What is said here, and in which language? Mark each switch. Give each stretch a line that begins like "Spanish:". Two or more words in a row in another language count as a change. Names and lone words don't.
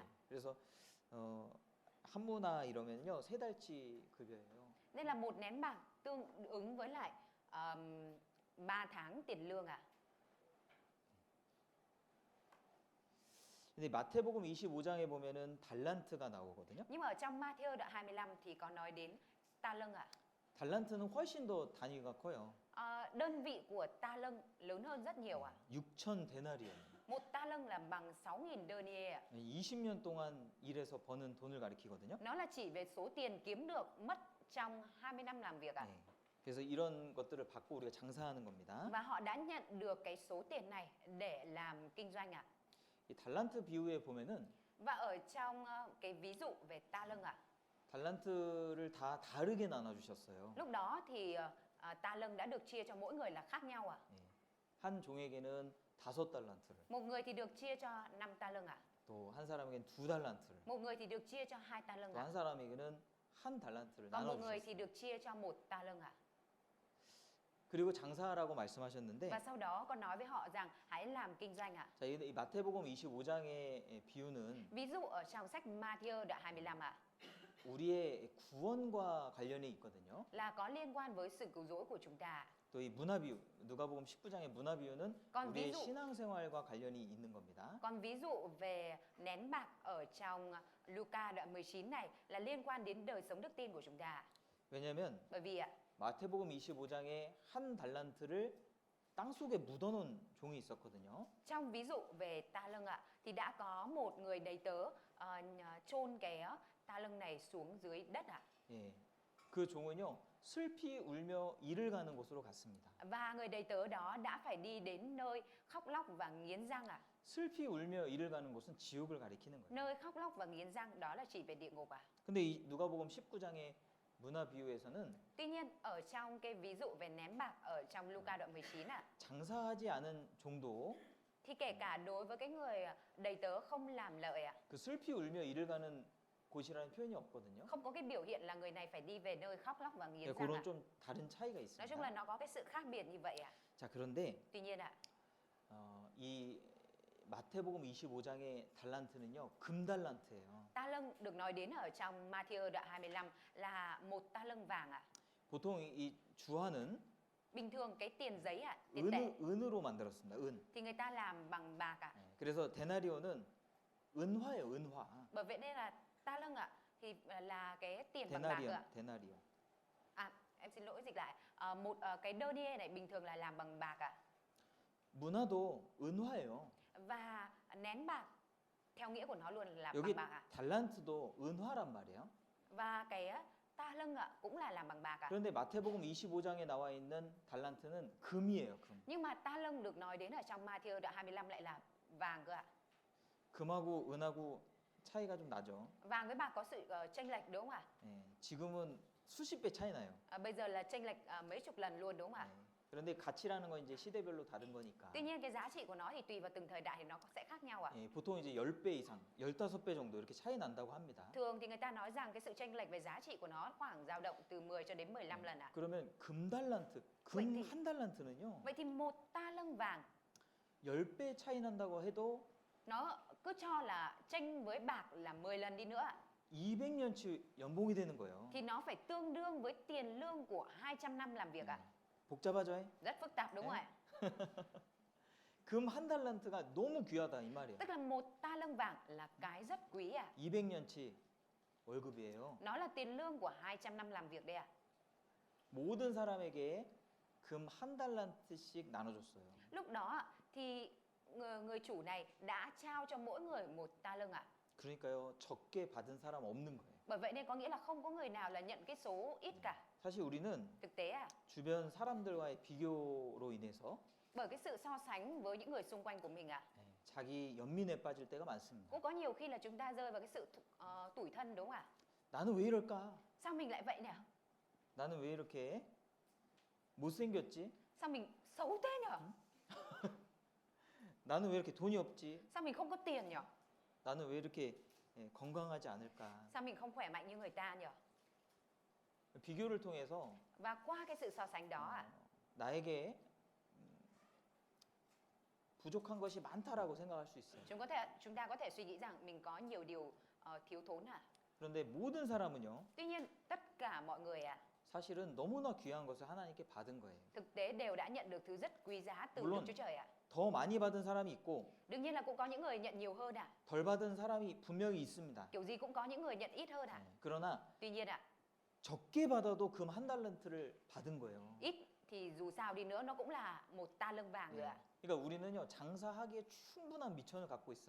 Korean: 그래서 한 문화 이러면요 3달치 급여예요.
Vietnamese: Nên là một nén bạc tương ứng với lại 3 tháng tiền lương ạ.
Korean: 근데 마태복음 25장에 보면은 달란트가 나오거든요.
Vietnamese: Nhưng mà ở trong Matthew đoạn 25 thì có nói đến ta lâng ạ.
Korean: 달란트는 훨씬 더 단위가 커요.
Vietnamese: Đơn vị của ta lâng lớn hơn rất nhiều ạ.
Korean: 6천 데나리온.
Vietnamese: Một ta lâng là bằng 6.000 denier ạ.
Korean: 20년 동안 일해서 버는 돈을 가리키거든요.
Vietnamese: Nó là chỉ về số tiền kiếm được mất trong 20 năm làm việc ạ.
Korean: 네. 그래서 이런 것들을 받고 우리가 장사하는 겁니다.
Vietnamese: Và họ đã nhận được cái số tiền này để làm kinh doanh ạ.
Korean: 이 달란트 비유에 보면은
Vietnamese: Và ở trong cái ví dụ về ta lâng ạ,
Korean: 달란트를 다 다르게 나눠 주셨어요.
Vietnamese: lúc đó thì ta lâng đã được chia cho mỗi người là khác nhau ạ.
Korean: 한 종에게는 5달란트를,
Vietnamese: Một người thì được chia cho 5 ta lâng ạ.
Korean: 또 한 사람에게는 2달란트를,
Vietnamese: Một người thì được chia cho 2 ta lâng
Korean: 또 한
Vietnamese: ạ.
Korean: 사람에게는 1달란트를
Vietnamese: Còn một
Korean: 나눠
Vietnamese: người thì
Korean: 주셨어요.
Vietnamese: được chia cho 1 ta lâng ạ.
Korean: 그리고 장사하라고 말씀하셨는데
Vietnamese: Và sau đó còn nói với họ rằng hãy làm kinh doanh ạ.
Korean: 자, 이 마태복음 25장의 비유는
Vietnamese: Ví dụ ở trong sách Matthew đoạn 25 ạ.
Korean: 우리의 구원과 관련이 있거든요.
Vietnamese: là có liên quan với sự cứu rỗi của chúng ta.
Korean: 또 이 문화 비유, 누가복음 19장의 문화 비유는
Vietnamese: Còn ví
Korean: 우리의
Vietnamese: dụ
Korean: 신앙생활과 관련이 있는 겁니다.
Vietnamese: Còn ví dụ về nén bạc ở trong Luca đoạn 19 này là liên quan đến đời sống đức tin của chúng ta.
Korean: 왜냐하면
Vietnamese: Bởi vì ạ,
Korean: 마태복음 25장에 한 달란트를 땅 속에 묻어놓은 종이 있었거든요.
Vietnamese: trong ví dụ về ta lâng ạ, thì đã có một người đầy tớ chôn cái ta lâng này xuống dưới đất ạ.
Korean: 예, 그 종은요 슬피 울며 이를 가는 곳으로 갔습니다.
Vietnamese: Và người đầy tớ đó đã phải đi đến nơi khóc lóc và nghiến răng ạ.
Korean: 슬피 울며 이를 가는 곳은 지옥을 가리키는 거예요.
Vietnamese: Nơi khóc lóc và nghiến răng đó là chỉ về địa ngục ạ.
Korean: 근데 이 누가복음 19장의 문화 비유에서는
Vietnamese: Tuy nhiên ở trong cái ví dụ về ném bạc ở trong Luca đoạn 19 ạ,
Korean: 장사하지 않은 종도
Vietnamese: thì kể cả đối với cái người đầy tớ không làm lợi ạ,
Korean: 그 슬피 울며 이를 가는 곳이라는 표현이 없거든요.
Vietnamese: không có cái biểu hiện là người này phải đi về nơi khóc lóc và nghiến
Korean: 예,
Vietnamese: răng
Korean: 그런
Vietnamese: ạ.
Korean: 좀 다른 차이가
Vietnamese: Nói chung là
Korean: 있습니다.
Vietnamese: nó có cái sự khác biệt như vậy ạ.
Korean: 자, 그런데
Vietnamese: Tuy nhiên ạ,
Korean: 이 마태복음 25장의 달란트는요 금달란트예요.
Vietnamese: ta lâng được nói đến ở trong Matthew đoạn 25 là một ta lâng vàng ạ.
Korean: 보통 이 주화는
Vietnamese: Bình thường cái tiền giấy ạ, tiền tệ
Korean: 은으로 만들었습니다. 은.
Vietnamese: thì người ta làm bằng bạc ạ.
Korean: 예, 그래서 데나리오는 은화예요, 은화.
Vietnamese: Bởi vậy nên là ta lâng ạ thì là cái tiền bằng bạc ạ.
Korean: 데나리온.
Vietnamese: À, em xin lỗi dịch lại. Cái denier này bình thường là làm bằng bạc ạ.
Korean: 문화도 은화예요.
Vietnamese: Và nén bạc theo nghĩa của nó luôn là
Korean: 여기
Vietnamese: bằng bạc ạ.
Korean: 달란트도 은화란 말이에요.
Vietnamese: Và cái ta lâng ạ cũng là làm bằng bạc ạ.
Korean: 그런데 마태복음 25장에 나와 있는 달란트는 금이에요, 금.
Vietnamese: Nhưng mà ta lâng được nói đến ở trong Matthew đoạn 25 lại là vàng cơ ạ.
Korean: 금하고 은하고 차이가 좀 나죠.
Vietnamese: Vàng với bạc có sự chênh lệch đúng không ạ?
Korean: 예, 지금은 수십 배 차이 나요.
Vietnamese: Bây giờ là chênh lệch mấy chục lần luôn đúng không ạ?
Korean: 예. 그런데 가치라는 건 이제 시대별로 다른 거니까.
Vietnamese: Tuy nhiên cái giá trị của nó thì tùy vào từng thời đại thì nó sẽ khác nhau ạ.
Korean: 예, 보통 이제 10배 이상, 15배 정도 이렇게 차이 난다고 합니다.
Vietnamese: Thường thì người ta nói rằng cái sự chênh lệch về giá trị của nó khoảng dao động từ 10 cho đến 15 lần ạ.
Korean: 그러면 금달란트, 금
Vietnamese: vậy thì-
Korean: 한 달란트는요.
Vietnamese: Vậy thì một ta lâng vàng
Korean: 10배 차이 난다고 해도
Vietnamese: nó cứ cho là chênh với bạc là 10 lần đi nữa ạ,
Korean: 200년치 연봉이 되는 거예요.
Vietnamese: thì nó phải tương đương với tiền lương của 200 năm làm việc ạ.
Korean: 복잡하죠? 예?
Vietnamese: Rất phức tạp đúng không ạ?
Korean: 금 한 달란트가 너무 귀하다 이 말이에요.
Vietnamese: Tức là một ta lâng vàng là cái rất quý ạ.
Korean: 200년치 월급이에요.
Vietnamese: Nó là tiền lương của 200 năm làm việc đấy ạ.
Korean: 모든 사람에게 금 한 달란트씩 나눠줬어요.
Vietnamese: Lúc đó ạ, thì người chủ này đã trao cho mỗi người một ta lâng ạ.
Korean: 그러니까요 적게 받은 사람 없는 거예요.
Vietnamese: Bởi vậy nên có nghĩa là không có người nào là nhận cái số ít cả.
Korean: 사실 우리는
Vietnamese: Thực tế ạ,
Korean: 주변 사람들과의 비교로 인해서
Vietnamese: bởi cái sự so sánh với những người xung quanh của mình ạ,
Korean: 자기 연민에 빠질 때가 많습니다.
Vietnamese: cũng có nhiều khi là chúng ta rơi vào cái sự tủi thân đúng không ạ?
Korean: 나는 왜 이럴까?
Vietnamese: Sao mình lại vậy nhỉ?
Korean: 나는 왜 이렇게 못생겼지?
Vietnamese: Sao mình xấu thế nhỉ?
Korean: 나는 왜 이렇게 돈이 없지?
Vietnamese: Sao mình không có tiền nhỉ?
Korean: 나는 왜 이렇게 건강하지 않을까?
Vietnamese: Sao mình không khỏe mạnh như người ta nhỉ?
Korean: 비교를 통해서
Vietnamese: Và qua cái sự so sánh đó ạ,
Korean: 나에게 부족한 것이 많다라고 생각할 수 있어요.
Vietnamese: chúng ta có thể suy nghĩ rằng mình có nhiều điều thiếu thốn ạ.
Korean: 그런데 모든 사람은요,
Vietnamese: Tuy nhiên tất cả mọi người ạ,
Korean: 사실은 너무나 귀한 것을 하나님께 받은 거예요.
Vietnamese: thực tế đều đã nhận được thứ rất quý giá từ
Korean: 물론
Vietnamese: Đức Chúa Trời ạ.
Korean: 더 많이 받은 사람이 있고
Vietnamese: Đương nhiên là cũng có những người nhận nhiều hơn ạ.
Korean: 덜 받은 사람이 분명히 있습니다.
Vietnamese: Kiểu gì cũng có những người nhận ít hơn ạ.
Korean: 그러나
Vietnamese: Tuy nhiên ạ,
Korean: 적게 받아도 금 한 달란트를 받은 거예요.
Vietnamese: ít thì dù sao đi nữa nó cũng là một ta lâng vàng rồi ạ.
Korean: 그러니까 우리는요 장사하기에 충분한 미천을 갖고 있어요.